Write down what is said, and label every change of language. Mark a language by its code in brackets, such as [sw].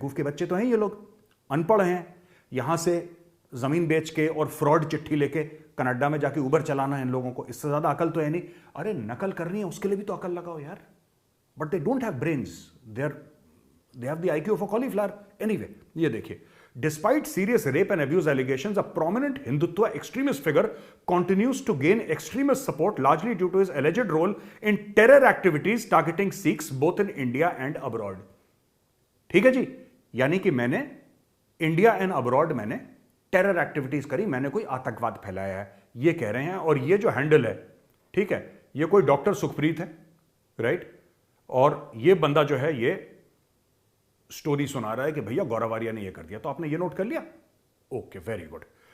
[hi] बेवकूफ के बच्चे तो हैं ये लोग, अनपढ़ हैं। यहां से जमीन बेच के और फ्रॉड चिट्ठी लेके कनाडा में जाके उबर चलाना है इन लोगों को, इससे ज्यादा अकल तो है नहीं। अरे नकल करनी है उसके लिए भी तो अकल लगाओ यार। [en] But they don't have brains, they have the IQ of a cauliflower. Anyway, [hi] ये देखिए, [en] despite serious rape and abuse allegations, a prominent Hindutva extremist figure continues to gain extremist support, largely due to his alleged role in terror activities targeting Sikhs both in India and abroad। [hi] ठीक है जी, यानी कि मैंने India and abroad मैंने terror activities करी, मैंने कोई आतंकवाद फैलाया है, ये कह रहे हैं। और ये जो हैंडल है, ठीक है, ये कोई डॉक्टर सुखप्रीत है, राइट? और ये बंदा जो है, ये स्टोरी सुना रहा है कि भैया गौरव आर्या ने ये कर दिया। तो आपने ये नोट कर लिया? Okay, very good.